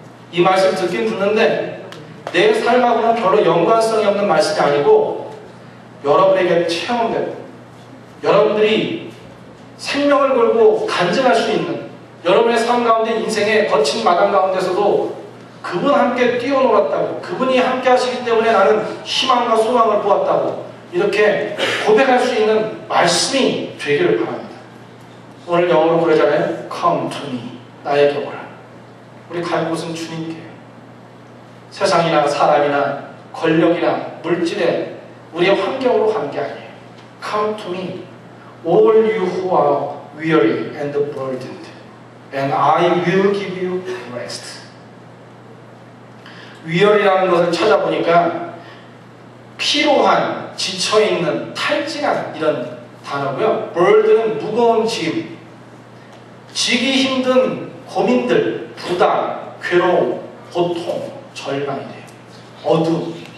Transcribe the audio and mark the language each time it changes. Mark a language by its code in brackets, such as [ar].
[ko] 이 말씀 듣긴 듣는데 내 삶하고는 별로 연관성이 없는 말씀이 아니고 여러분에게 체험되고 여러분들이 생명을 걸고 간증할 수 있는, 여러분의 삶 가운데 인생의 거친 마당 가운데서도 그분 함께 뛰어놀았다고, 그분이 함께 하시기 때문에 나는 희망과 소망을 보았다고 이렇게 고백할 수 있는 말씀이 되기를 바랍니다. 오늘 영어로 그러잖아요. [en] Come to me. [ko] 나에게 오라. 우리 갈 곳은 주님께요. 세상이나 사람이나 권력이나 물질에 우리의 환경으로 가는 게 아니에요. [en] Come to me, all you who are weary and burdened, and I will give you rest. [ko] weary라는 것을 찾아보니까 피로한, 지쳐있는, 탈진한 이런 단어고요. burden은 무거운 짐, 지기 힘든 고민들, 부담, 괴로움, 고통, 절망이래요. 어둠.